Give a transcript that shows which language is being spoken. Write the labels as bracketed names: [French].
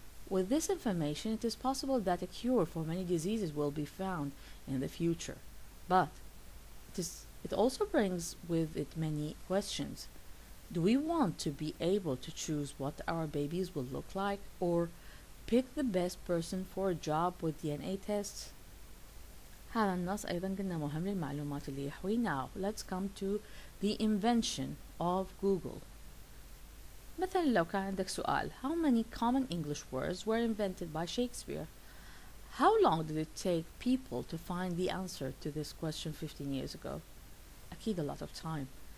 [English] With this information, it is possible that a cure for many diseases will be found in the future. But it also brings with it many questions. Do we want to be able to choose what our babies will look like, or pick the best person for a job with DNA tests? [Arabic] هذا النص أيضا قلنا مهم للمعلومات اللي يحوي. [English] Now, let's come to the invention of Google. [Arabic] مثلا لو كان عندك سؤال, [English] how many common English words were invented by Shakespeare? How long did it take people to find the answer to this question 15 years ago? [Arabic] أكيد [English] a lot of time.